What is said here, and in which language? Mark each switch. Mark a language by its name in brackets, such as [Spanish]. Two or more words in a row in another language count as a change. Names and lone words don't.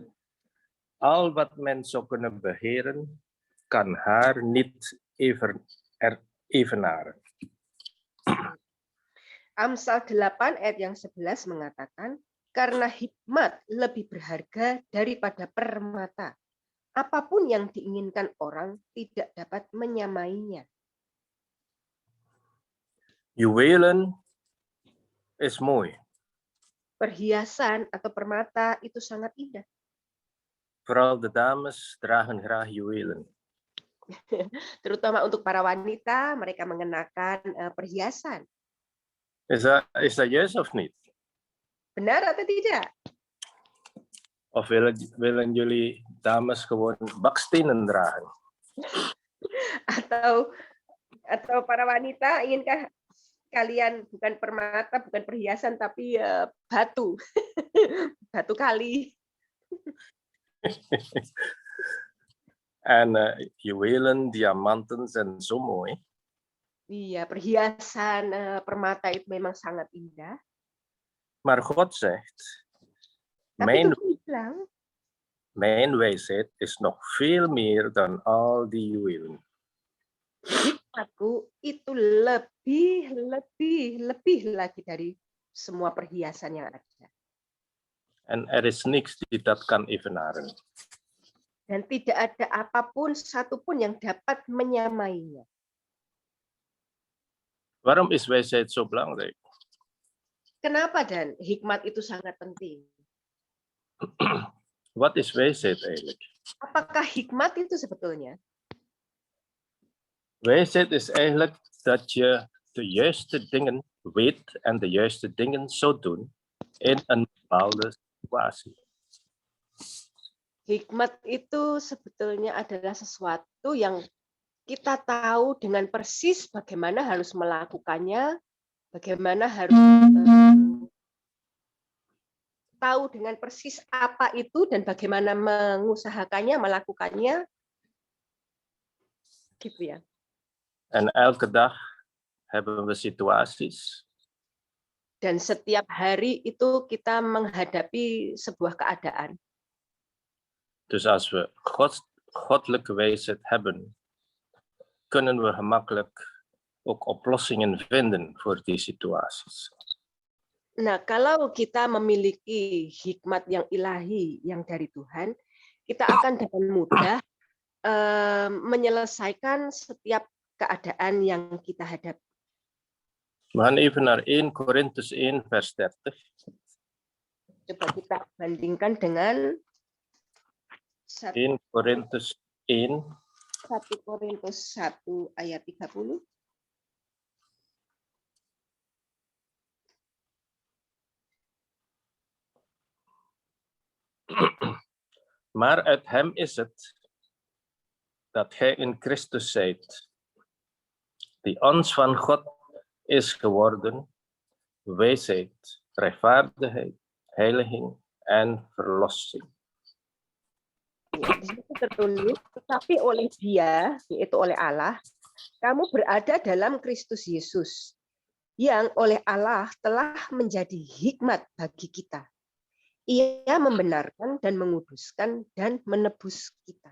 [Dutch] Al wat men zou kunnen beheren, kan haar niet evenaren. [Indonesian] Amsal 8 ayat yang 11 mengatakan, karena hikmat lebih berharga daripada permata. apapun yang diinginkan orang tidak dapat menyamainya. [Dutch] Juwelen is mooi. [Indonesian] Perhiasan atau permata itu sangat indah. [Dutch] Vooral de dames dragen graag juwelen. [Indonesian] Terutama untuk para wanita, mereka mengenakan perhiasan. [Dutch] Is dat juist of niet? [Indonesian] Benar atau tidak? [Dutch] Of willen jullie dames gewoon bakstenen dragen? [Indonesian] Atau para wanita, inginkah kalian bukan permata, bukan perhiasan, tapi batu, batu kali. [Dutch] En juwelen, diamanten zijn zo mooi. [Indonesian] Iya, perhiasan permata itu memang sangat indah. [Dutch] Maar God zegt, [Indonesian] Tapi Tuhan bilang, [Dutch] mijn wijsheid is nog veel meer dan al die juwelen. [Indonesian] hikmatku itu lebih lagi dari semua perhiasan yang ada. [Dutch] En er is niks die dat kan evenaren. [Indonesian] Dan tidak ada apapun, satupun yang dapat menyamainya. [Dutch] Waarom is wijsheid zo belangrijk? [Indonesian] Kenapa dan hikmat itu sangat penting? [Dutch] Wat is wijsheid eigenlijk? [Indonesian] Apakah hikmat itu sebetulnya? [Dutch] Wijsheid is eigenlijk dat je de juiste dingen weet en de juiste dingen zou doen in een bepaalde situatie. [Indonesian] Hikmat itu sebetulnya adalah sesuatu yang kita tahu dengan persis bagaimana harus melakukannya, bagaimana harus tahu dengan persis apa itu dan bagaimana mengusahakannya, melakukannya, gitu ya. [Dutch] En elke dag hebben we situaties. [Indonesian] Dan setiap hari itu kita menghadapi sebuah keadaan. [Dutch] Dus als we goddelijke wijsheid hebben, kunnen we gemakkelijk ook oplossingen vinden voor die situaties. [Indonesian] Nah, kalau kita memiliki hikmat yang ilahi, yang dari Tuhan, kita akan dengan mudah menyelesaikan setiap keadaan yang kita hadapi. [Dutch] We gaan even naar 1 Korintus 1 vers 30. [Indonesian] Coba kita bandingkan dengan 1 Korintus 1 1 Korintus 1 ayat 30. [Dutch] Maar uit hem is het dat gij in Christus zijt, die ons van God is geworden, wijsheid, rechtvaardigheid, heiliging en verlossing. [Indonesian] Di situ tertulis, tetapi oleh Dia, yaitu oleh Allah, kamu berada dalam Kristus Yesus, yang oleh Allah telah menjadi hikmat bagi kita. Ia membenarkan dan menguduskan dan menebus kita.